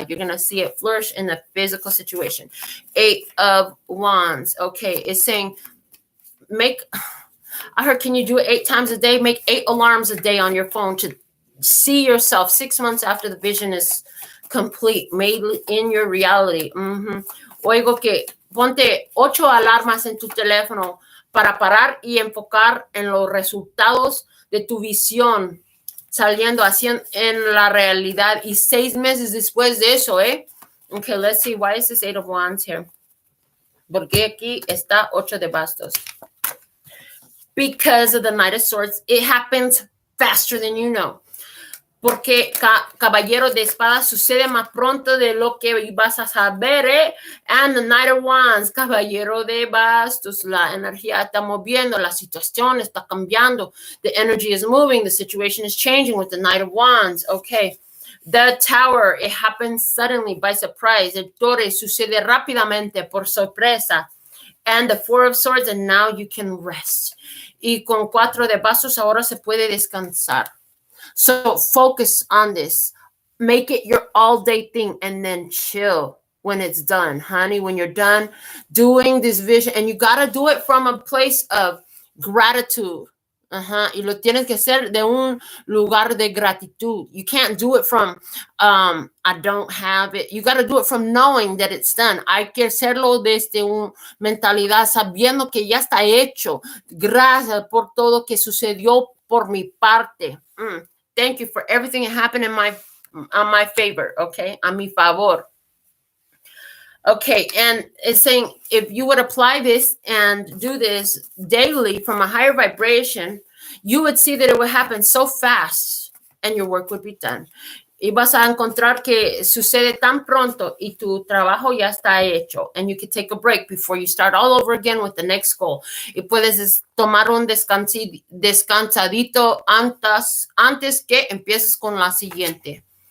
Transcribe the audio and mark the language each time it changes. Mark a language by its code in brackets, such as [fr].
[en] You're going to see it flourish in the physical situation. 8 of Wands. Okay, it's saying I heard, can you do it 8 times a day? Make 8 alarms a day on your phone to see yourself 6 months after the vision is complete, made in your reality. [es] Oigo que ponte 8 alarmas en tu teléfono para parar y enfocar en los resultados de tu visión saliendo así en la realidad y 6 meses después de eso, [en] Okay, let's see. Why is this 8 of Wands here? [es] Porque aquí está 8 de bastos. [en] Because of the Knight of Swords, it happens faster than you know. [es] Porque caballero de espadas sucede más pronto de lo que vas a saber, [en] And the Knight of Wands, [es] caballero de bastos, la energía está moviendo, la situación está cambiando. [en] The energy is moving, the situation is changing with the Knight of Wands. Okay. The Tower, it happens suddenly by surprise. [es] El Torre sucede rápidamente por sorpresa. [en] And the 4 of Swords, and now you can rest. [es] Y con 4 de bastos ahora se puede descansar. [en] So focus on this. Make it your all-day thing and then chill when it's done, honey. When you're done doing this vision, and you got to do it from a place of gratitude. [es] Y lo tienes que hacer de un lugar de gratitud. [en] You can't do it from, I don't have it. You got to do it from knowing that it's done. [es] Hay que hacerlo desde una mentalidad sabiendo que ya está hecho. Gracias por todo que sucedió por mi parte. [en] Thank you for everything that happened on my favor, okay? [es] A mi favor. [en] Okay, and it's saying if you would apply this and do this daily from a higher vibration, you would see that it would happen so fast and your work would be done. [es] Y vas a encontrar que sucede tan pronto y tu trabajo ya está hecho. [en] And you can take a break before you start all over again with the next goal. [es] Y puedes tomar un descansadito antes que empieces con la siguiente.